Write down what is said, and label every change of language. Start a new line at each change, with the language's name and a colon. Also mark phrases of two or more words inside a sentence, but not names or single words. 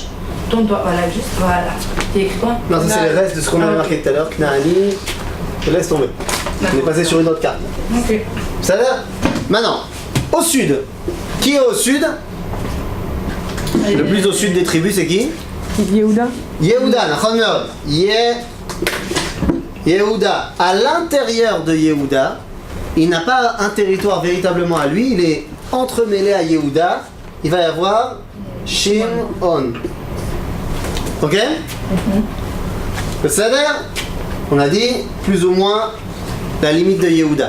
French: Tourne-toi, voilà, juste, voilà. Tu as écrit quoi? Non, ça c'est le reste de ce qu'on avait marqué tout à l'heure. Knaani. Laisse tomber. On est passé sur une autre carte. Ok. Ça va? Maintenant, au sud. Qui est au sud? Le plus au sud des tribus, c'est qui? Yehuda. Yehuda,
Hebrew: נכון מאוד.
French: Yehuda. À l'intérieur de Yehuda, il n'a pas un territoire véritablement à lui, il est entremêlé à Yehuda. Il va y avoir Shimon. Ok? C'est-à-dire, on a dit plus ou moins la limite de Yehuda.